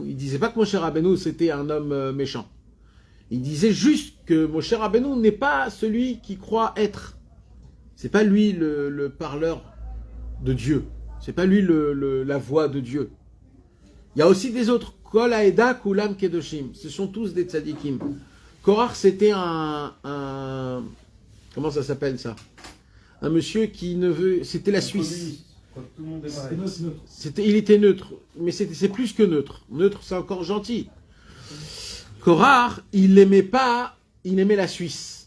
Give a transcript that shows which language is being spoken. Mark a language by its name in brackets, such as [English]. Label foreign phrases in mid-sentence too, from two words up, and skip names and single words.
[French] Il ne disait pas que Moshe Rabbeinu, c'était un homme méchant. Il disait juste que Moshe Rabbeinu n'est pas celui qui croit être. C'est pas lui le parleur de Dieu. C'est pas lui la voix de Dieu. Il y a aussi des autres. [Hebrew] כל העדה כולם קדושים. [French] Ce sont tous des tzadikim. Korach, c'était un comment ça s'appelle ça ? Un monsieur qui ne veut. C'était la Suisse. Il était neutre, mais c'est plus que neutre. Neutre, c'est encore gentil. Korach, il aimait la Suisse.